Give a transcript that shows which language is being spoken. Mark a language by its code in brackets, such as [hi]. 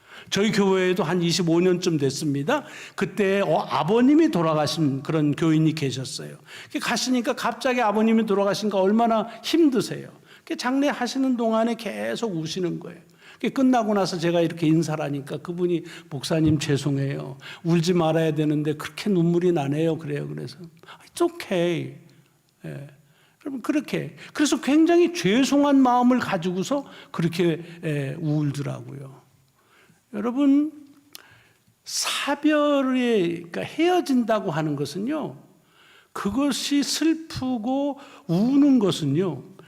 [ko] 저희 교회에도 한 25년쯤 됐습니다. 그때 아버님이 돌아가신 그런 교인이 계셨어요. 가시니까 갑자기 아버님이 돌아가시니까 얼마나 힘드세요. 장례 하시는 동안에 계속 우시는 거예요. 끝나고 나서 제가 이렇게 인사를 하니까 그분이 목사님 죄송해요. 울지 말아야 되는데 그렇게 눈물이 나네요. 그래요. [en] 그래서 It's okay. [ko] 예. 여러분 그렇게 그래서 굉장히 죄송한 마음을 가지고서 그렇게 울더라고요. 여러분 사별에 그러니까 헤어진다고 하는 것은요. 그것이 슬프고 우는 것은요.